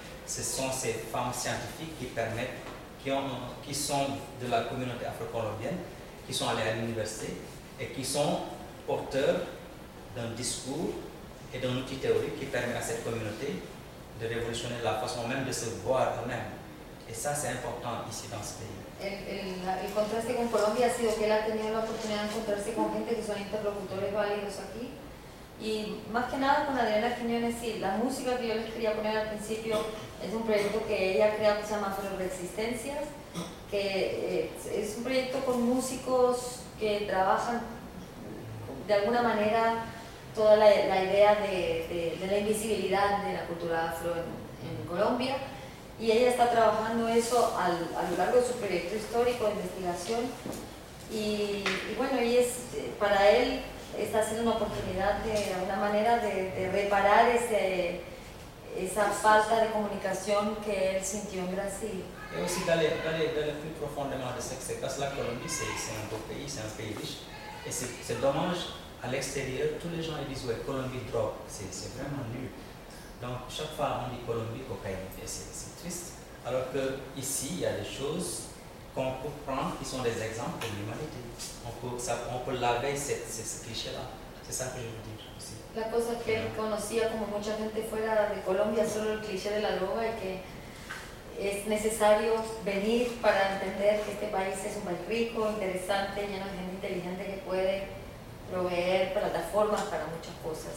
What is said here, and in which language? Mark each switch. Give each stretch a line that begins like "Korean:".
French: Ce sont ces femmes scientifiques qui permettent qui sont de la communauté afro-colombienne, qui sont allés à l'université et qui sont porteurs d'un discours et d'un outil théorique qui permet à cette communauté de révolutionner la façon même de se voir eux-mêmes. Et ça, c'est important ici dans ce pays.
Spanish: El contraste con Colombia ha sido que él ha tenido la oportunidad de encontrarse con gente que son interlocutores válidos aquí. Y más que nada con Adriana Quiñones, sí, la música que yo les quería poner al principio es un proyecto que ella crea que se llama Afro Resistencias, que es un proyecto con músicos que trabajan de alguna manera toda la idea de la invisibilidad de la cultura afro en Colombia, y ella está trabajando eso a lo largo de su proyecto histórico de investigación, y bueno, y es para él está siendo una oportunidad de alguna manera de reparar esa falta de comunicación que él sintió en Brasil.
French: Y aussi d'aller plus profondément de ce que c'est, parce que la Colombie c'est un beau pays, c'est un pays riche, et c'est dommage, à l'extérieur, tous les gens ils disent ouais, Colombie drogue, c'est vraiment nul. Donc chaque fois on dit Colombie cocaïne, c'est triste. Alors que ici il y a des choses qu'on peut prendre qui sont des exemples de l'humanité. On peut laver ce cliché-là.
Spanish: se sabe dividir. La cosa que él conocía, como mucha gente fuera de Colombia, solo el cliché de la droga, y que es necesario venir para entender que este país es un país rico, interesante, lleno de gente inteligente que puede proveer plataformas para muchas cosas.